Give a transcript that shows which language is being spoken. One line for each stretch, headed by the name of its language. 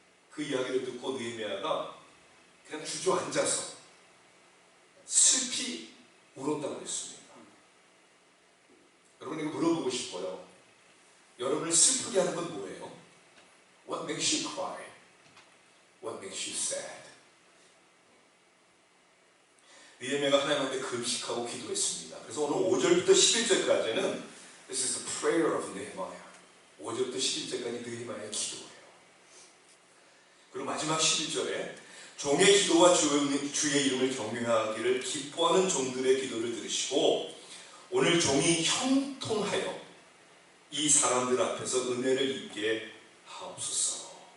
Korean: 그 이야기를 듣고 느헤미야가 그냥 주저앉아서 슬피 울었다고 했습니다. 여러분에게 물어보고 싶어요. 여러분을 슬프게 하는 건 뭐예요?
English: What makes you cry? What makes you sad?
Korean: 느헤미야가 하나님한테 금식하고 기도했습니다. 그래서 오늘 5절부터 11절까지는
English: This is the prayer of Nehemiah.
Korean: 5절부터 11절까지 느헤미야의 기도예요. 그리고 마지막 11절에 종의 기도와 주의 이름을 경외하기를 기뻐하는 종들의 기도를 들으시고 오늘 종이 형통하여 이 사람들 앞에서 은혜를 입게 하옵소서.